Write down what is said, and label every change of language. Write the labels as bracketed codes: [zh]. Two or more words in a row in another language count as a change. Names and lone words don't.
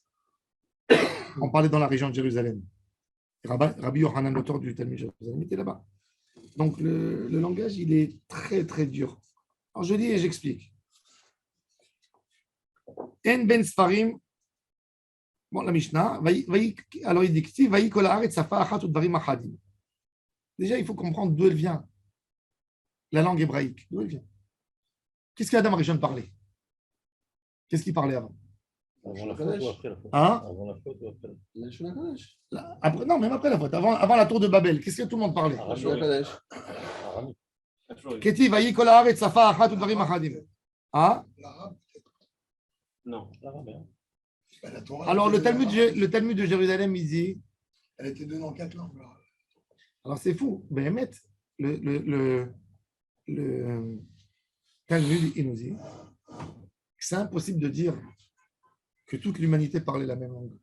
[fr] On parlait dans la région de Jérusalem. Rabbi Yochanan, l'auteur du Talmud de Jérusalem, était là-bas. Donc, le langage, il est très, très dur. Alors, je lis et j'explique. En ben Sfarim. Bon, la Mishnah. Alors, il dit [he] ויהי כל הארץ שפה אחת ודברים אחדים. [fr] Déjà, il faut comprendre d'où elle vient. La langue hébraïque, d'où elle vient? Qu'est-ce qu'Adam Rishon parlait? Qu'est-ce qu'il parlait avant? Avant la faute ou après la faute? Hein? Avant la faute ou après la faute? Après, non, même après la faute. Avant la tour de Babel, qu'est-ce que tout le monde parlait? [he] כתיב ויהי כל הארץ שפה אחת ודברים אחדים. [fr] Ah? Non. Alors, le Talmud de Jérusalem, il dit. Elle était donnée en 4 langues. Alors, c'est fou. Ben, le Talmud, il nous dit que c'est impossible de dire que toute l'humanité parlait la même langue.